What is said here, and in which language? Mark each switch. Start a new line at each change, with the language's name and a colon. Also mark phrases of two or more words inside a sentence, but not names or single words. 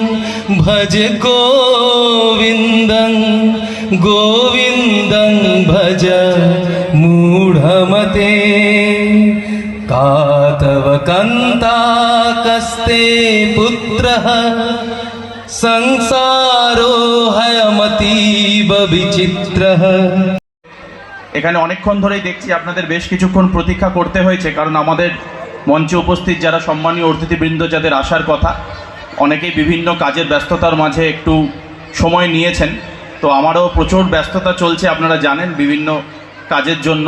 Sanskrit: गोविन्दं भज मूढमते कातव कन्ताकस्ते पुत्रः संसारो हयमतीव विचित्रः।
Bangla: এখানে অনেকক্ষণ ধরেই দেখছি আপনাদের বেশ কিছুক্ষণ প্রতীক্ষা করতে হয়েছে, কারণ আমাদের মঞ্চে উপস্থিত যারা সম্মানীয় অতিথিবৃন্দ যাদের আসার কথা, অনেকেই বিভিন্ন কাজের ব্যস্ততার মাঝে একটু সময় নিয়েছেন। তো আমারও প্রচুর ব্যস্ততা চলছে, আপনারা জানেন, বিভিন্ন কাজের জন্য।